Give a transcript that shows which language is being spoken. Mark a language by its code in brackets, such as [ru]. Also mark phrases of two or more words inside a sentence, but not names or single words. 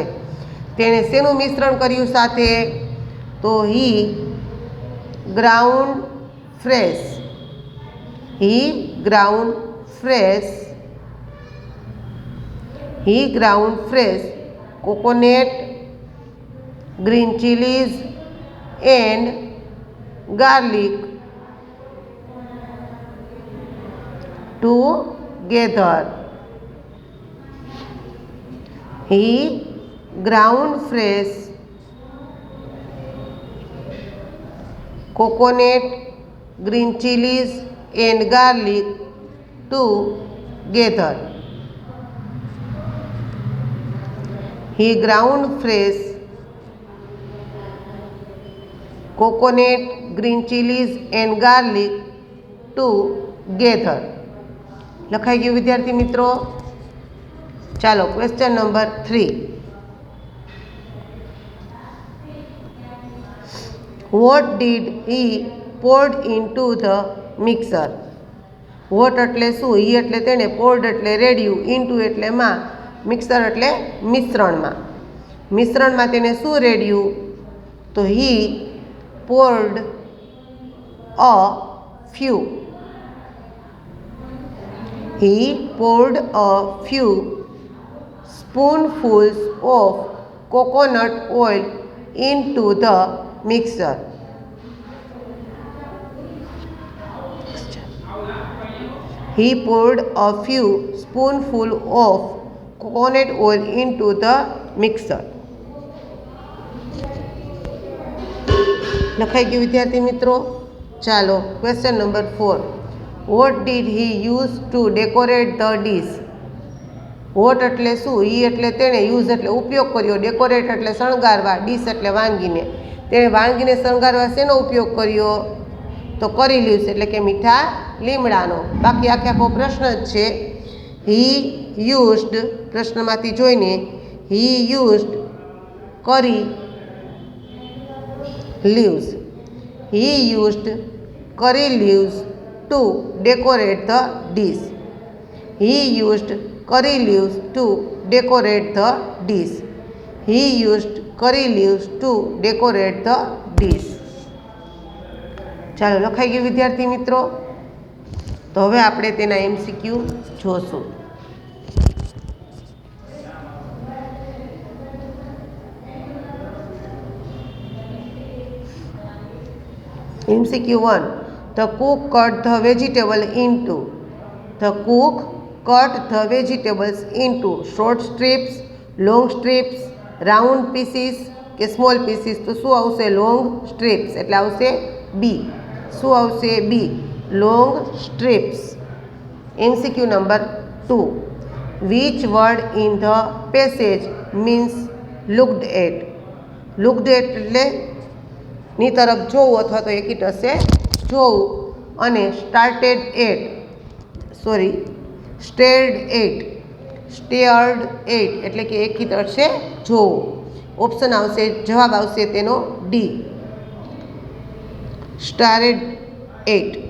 [gu] તેણે શેનું મિશ્રણ કર્યું સાથે? તો [en] He ground fresh. He ground fresh. He ground fresh coconut, green chilies and garlic together. He ground fresh coconut, green chilies and garlic together. He ground fresh coconut, green chilies and garlic together. [gu] લખાઈ ગયું વિદ્યાર્થી મિત્રો. ચાલો [en] question number [gu] 3. [en] What did he poured into the mixer. [gu] વોટ એટલે શું, હી એટલે તેને, પોર્ડ એટલે રેડ્યું, ઇનટુ એટલે માં, મિક્સર એટલે મિશ્રણમાં. મિશ્રણમાં તેને શું રેડ્યું? તો [en] He poured a few. He poured a few spoonfuls of coconut oil into the mixer. He poured a few spoonfuls of coconut oil into the mixer. [gu] લખાઈ ગયું વિદ્યાર્થી મિત્રો. [en] ચાલો question number 4. What did he use to decorate the dish. [gu] વોટ એટલે શું, હી એટલે તેણે, યુઝ એટલે ઉપયોગ કર્યો, ડેકોરેટ એટલે શણગારવા, ડીશ એટલે વાનગીને. તેણે વાનગીને શણગારવા શેનો ઉપયોગ કર્યો? તો [en] curry leaves [gu] એટલે કે મીઠા લીમડાનો. બાકી આખો પ્રશ્ન જ છે. [en] He used, [gu] પ્રશ્નમાંથી જોઈને, [en] He used curry leaves. He used curry leaves to decorate the dish. He used curry leaves to decorate the dish. He used curry leaves to decorate the dish. [gu] ચાલો લખાઈ ગયું વિદ્યાર્થી મિત્રો. તો હવે આપણે તેના MCQ જોશું. [en] MCQ 1. The cook cut the vegetable into. The cook cut the vegetables into short strips, long strips, round pieces કે small pieces. [gu] તો શું આવશે? [en] long strips [gu] એટલે આવશે B. શું આવશે? B. [en] long strips. MCQ number 2. Which word in the passage means looked at? looked at [gu] એટલે ની તરફ જોવું અથવા તો એકી ટસે જોવું. અને [en] stared at [gu] એટલે કે એકી તરસે જોવું. ઓપ્શન આવશે, જવાબ આવશે તેનો D. [en] stared at.